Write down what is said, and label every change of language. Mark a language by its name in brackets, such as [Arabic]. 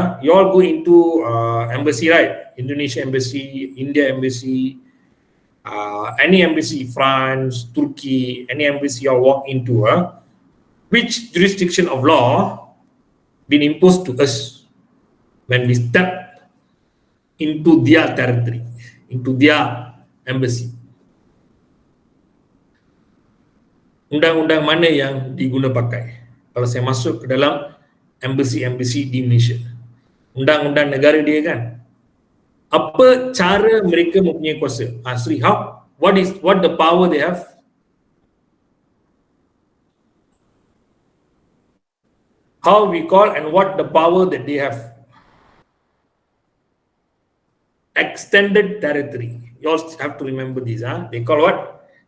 [English] You all go into embassy, right? Indonesia embassy, India embassy, any embassy, France, Turkey, any embassy you all walk into. Which jurisdiction of law been imposed to us when we step into their territory, into their embassy? [Malay] Undang-undang mana yang diguna pakai kalau saya masuk ke dalam embassy di Malaysia? Undang-undang negara dia kan. Apa cara mereka mempunyai kuasa? [English] Sri, what the power they have? How we call and what the power that they have? Extended territory. You all have to remember this. They call what?